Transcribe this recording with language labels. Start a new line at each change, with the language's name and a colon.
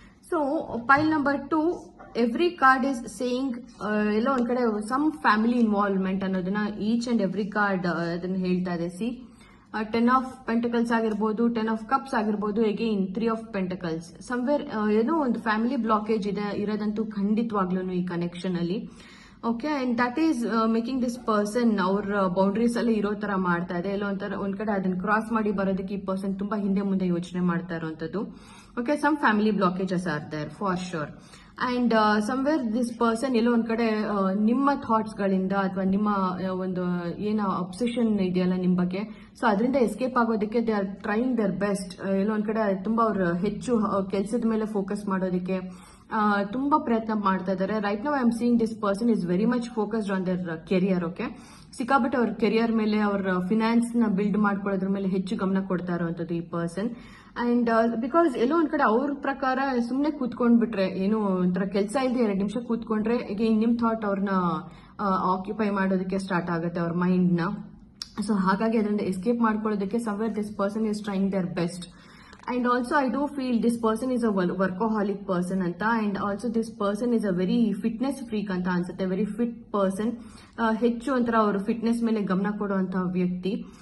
English: So, pile number 2, every card is saying,
Kannada: ಎಲ್ಲೋ ಒಂದ್ ಕಡೆ
English: some family involvement ಅನ್ನೋದನ್ನ each and every card
Kannada: ಅದನ್ನ ಹೇಳ್ತಾ ಇದೆ.
English: See, 10 of Pentacles ಆಗಿರ್ಬೋದು, 10 of Cups ಆಗಿರ್ಬೋದು, again 3 of Pentacles.
Kannada: Somewhere ಏನೋ ಒಂದು ಫ್ಯಾಮಿಲಿ ಬ್ಲಾಕೇಜ್ ಇದೆ ಇರೋದಂತೂ ಖಂಡಿತವಾಗ್ಲೂ ಈ ಕನೆಕ್ಷನ್ ಅಲ್ಲಿ. Okay,
English: and that is making this person
Kannada: ಅವ್ರ ಬೌಂಡ್ರೀಸ್ ಅಲ್ಲಿ ಇರೋ ತರ ಮಾಡ್ತಾ ಇದೆ. ಎಲ್ಲೋ ಒಂದ್ ಕಡೆ ಅದನ್ನ ಕ್ರಾಸ್ ಮಾಡಿ ಬರೋದಕ್ಕೆ ಈ ಪರ್ಸನ್ ತುಂಬಾ ಹಿಂದೆ ಮುಂದೆ ಯೋಚನೆ ಮಾಡ್ತಾ ಇರುವಂತದ್ದು. Okay,
English: Some family blockages are there for sure.
Kannada: And somewhere this person ಎಲ್ಲೋ ಒಂದ್ ಕಡೆ ನಿಮ್ಮ ಥಾಟ್ಸ್ ಗಳಿಂದ ಅಥವಾ ನಿಮ್ಮ ಒಂದು ಏನ ಅಬ್ಸೆಷನ್ ಇದೆಯಲ್ಲ ನಿಮ್ ಬಗ್ಗೆ, ಸೊ ಅದರಿಂದ ಎಸ್ಕೇಪ್ ಆಗೋದಕ್ಕೆ
English: They are trying their best.
Kannada: ಎಲ್ಲೋ ಒಂದ್ ಕಡೆ ತುಂಬಾ ಅವ್ರು ಹೆಚ್ಚು ಕೆಲಸದ ಮೇಲೆ ಫೋಕಸ್ ಮಾಡೋದಕ್ಕೆ ತುಂಬಾ ಪ್ರಯತ್ನ ಮಾಡ್ತಾ ಇದ್ದಾರೆ.
English: Right now I am seeing this person is very much focused on their career.
Kannada: Okay, ಸಿಕ್ಕಾಬಿಟ್ಟು ಅವ್ರ ಕೆರಿಯರ್ ಮೇಲೆ, ಅವ್ರ ಫಿನಾನ್ಸ್ ನ ಬಿಲ್ಡ್ ಮಾಡ್ಕೊಳ್ಳೋದ್ರ ಮೇಲೆ ಹೆಚ್ಚು ಗಮನ ಕೊಡ್ತಾ ಇರುವಂತದ್ದು ಈ ಪರ್ಸನ್. ಅಂಡ್ ಬಿಕಾಸ್ ಎಲ್ಲೋ ಒಂದ್ ಕಡೆ ಅವ್ರ ಪ್ರಕಾರ ಸುಮ್ನೆ ಕೂತ್ಕೊಂಡ್ಬಿಟ್ರೆ, ಏನು ಒಂಥರ ಕೆಲಸ ಇಲ್ಲದೆ 2 ನಿಮಿಷ ಕೂತ್ಕೊಂಡ್ರೆ ಈಗ ನಿಮ್ ಥಾಟ್ ಅವ್ರನ್ನ ಆಕ್ಯುಪೈ ಮಾಡೋದಕ್ಕೆ ಸ್ಟಾರ್ಟ್ ಆಗುತ್ತೆ ಅವ್ರ ಮೈಂಡ್ ನ. ಸೊ ಹಾಗಾಗಿ ಅದರಿಂದ ಎಸ್ಕೇಪ್ ಮಾಡ್ಕೊಳ್ಳೋದಕ್ಕೆ
English: Somewhere this person is trying their best. And also I do feel this person is a workaholic person anta, and also this person is a very fitness freak anta ansutte. Very fit person,
Kannada: ಹೆಚ್ಚು ಒಂಥರ ಅವರು fitness ಮೇಲೆ ಗಮನ ಕೊಡುವಂತ ವ್ಯಕ್ತಿ.